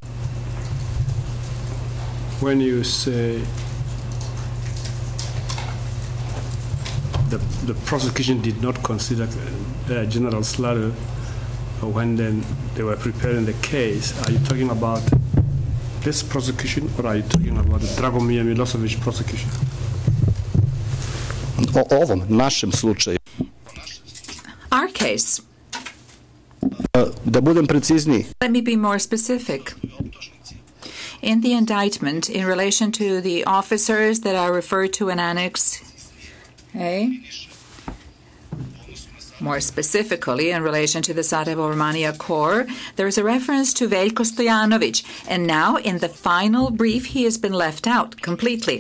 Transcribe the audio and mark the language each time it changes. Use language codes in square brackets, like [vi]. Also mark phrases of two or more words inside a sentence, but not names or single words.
[en] When you say the prosecution did not consider General Sladoje when then they were preparing the case, are you talking about this prosecution or are you talking about the Dragomir Milošević prosecution? [sr] O ovom našem slučaju. [en] Our case. [sr] Da budem precizniji. [en] Let me be more specific. In the indictment, in relation to the officers that are referred to in Annex A, more specifically in relation to the Sarajevo-Romania Corps, there is a reference to Veljko Stojanović, and now in the final brief he has been left out completely.